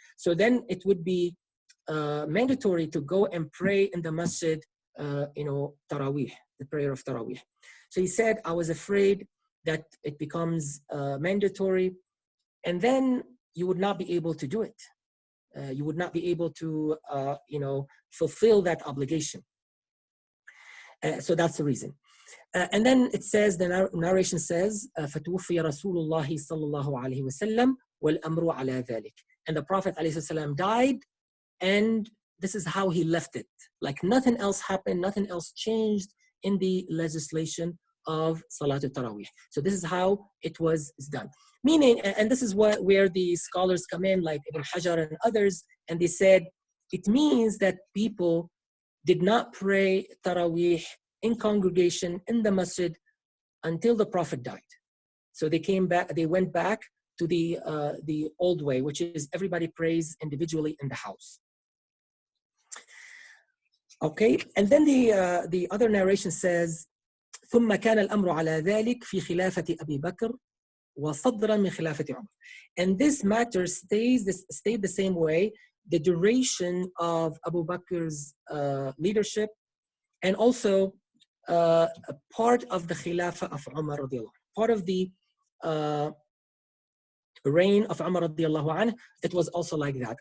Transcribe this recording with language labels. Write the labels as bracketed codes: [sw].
[en] So then it would be mandatory to go and pray in the masjid, Taraweeh, the prayer of Taraweeh. So he said, I was afraid that it becomes mandatory, and then you would not be able to do it. You would not be able to, fulfill that obligation. So that's the reason. And then it says, the narration says, [ar] فَتُوفِيَ رَسُولُ اللَّهِ صَلَّى اللَّهُ عَلَيْهِ وَسَلَّمَ وَالْأَمْرُ عَلَى ذَلِكَ. [en] And the Prophet ﷺ died, and this is how he left it. Like nothing else happened, nothing else changed in the legislation of Salatul Taraweeh. So this is how it was done. Meaning, and this is where the scholars come in, like Ibn Hajar and others, and they said, it means that people did not pray Taraweeh in congregation in the masjid until the Prophet died. So they went back to the old way, which is everybody prays individually in the house. Okay, and then the other narration says, [ar] ثم كان الأمر على ذلك في خلافة أبي بكر وصدرا من خلافة عمر. [en] And this matter stayed the same way, the duration of Abu Bakr's leadership, and also a part of the Khilafah of Umar radiallahu anh, part of the reign of Umar radiallahu anh, it was also like that.